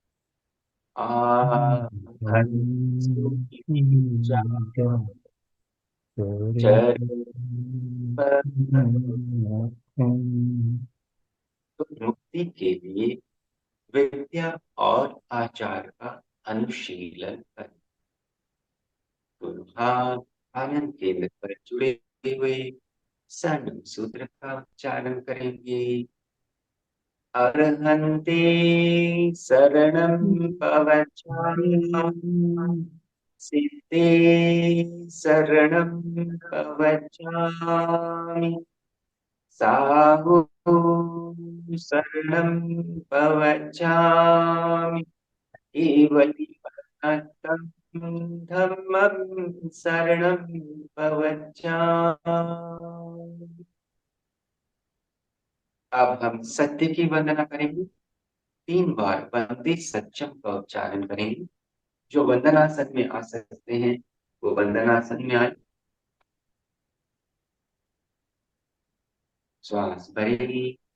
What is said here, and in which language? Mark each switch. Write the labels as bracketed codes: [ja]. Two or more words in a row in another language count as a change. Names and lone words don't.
[hi] आहन तो मुक्ति के लिए विद्या और आचार का अनुशीलन करें। दोनों हाथ आनंद केंद्र पर जुड़े हुए सन्म सूत्र का उच्चारण करेंगे। [pra] अर्हन्ते शरणं पवचामि, सिद्धे शरणं पवचामि, साहु शरणं पवचामि, केवलीपदं धम्मं शरणं पवचामि। [hi] अब हम सत्य की वंदना करेंगे। 3 बार [sa] वंदे सत्यम [hi] का उच्चारण करेंगे। जो वंदनासन में आ सकते हैं वो वंदनासन में आए। श्वास भरेंगे।